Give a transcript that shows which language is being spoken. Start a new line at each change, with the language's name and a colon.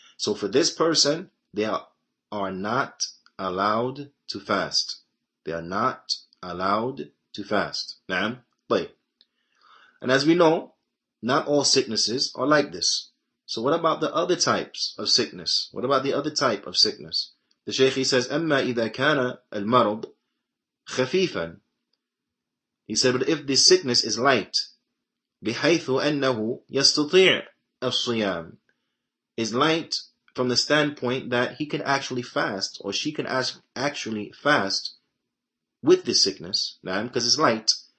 English: So for this person, they are not allowed to fast. They are not allowed to fast. Naam? And as we know, not all sicknesses are like this. So what about the other types of sickness? What about the other type of sickness? The Shaykh, he says,
Arabic: أما إذا كان المرض خفيفا.
English: He said, but if this sickness is light,
Arabic: بحيث أنه يستطيع الصيام,
English: is light from the standpoint that he can actually fast, or she can actually fast with this sickness, because it's light.